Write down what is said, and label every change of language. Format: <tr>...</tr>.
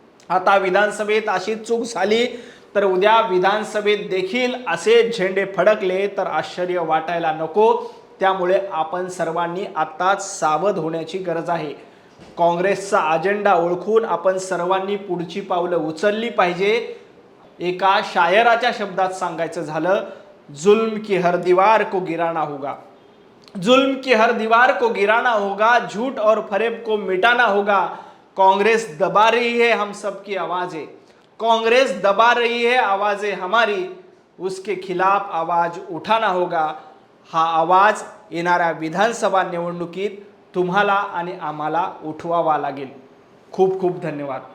<mr>आता विधानसभेत अशी चूक झाली तर उद्या विधानसभेत देखील असे झेंडे फडकले तर आश्चर्य वाटायला नको। त्यामुळे आपण सर्वांनी आताच सावध होण्याची गरज आहे। काँग्रेसचा अजेंडा ओळखून आपण सर्वांनी पुढची पावलं उचलली पाहिजे। एका शायराच्या शब्दात सांगायचं झालं,</mr> <hi>जुल्म की हर दीवार को गिराना होगा, जुल्म की हर दीवार को गिराना होगा, झूठ और फरेब को मिटाना होगा। कांग्रेस दबा रही है हम सब की आवाज़ें, कांग्रेस दबा रही है आवाज़ें हमारी, उसके खिलाफ आवाज़ उठाना होगा।</hi> <mr>हा आवाज येणाऱ्या विधानसभा निवडणुकीत तुम्हाला आणि आम्हाला उठवावा लागेल। खूप खूप धन्यवाद।</mr>